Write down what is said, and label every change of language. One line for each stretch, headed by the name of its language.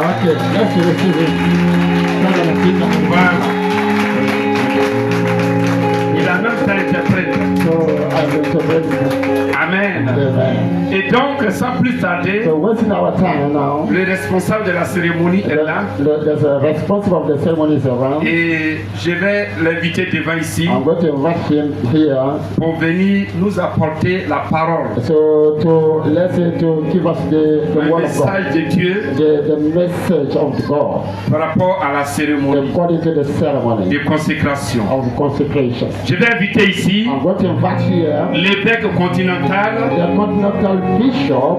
English: Okay, let's receive it.
French: Voilà. Il a même été interprète.
English: So I will interpret it. Amen. Amen.
French: Et donc, sans plus tarder,
English: So wasting our time now.
French: le responsable de la cérémonie est là.
English: There's a responsible of the ceremonies around.
French: Et je vais l'inviter devant ici
English: I'm going to invite him here
French: pour venir nous apporter la parole,
English: so to give us the
French: le
English: word of God,
French: message de Dieu
English: the message of God
French: par rapport à la cérémonie
English: according to the ceremony
French: de consécration.
English: of consecration.
French: Je vais inviter ici
English: I'm going to invite here
French: l'évêque continental
English: the continental bishop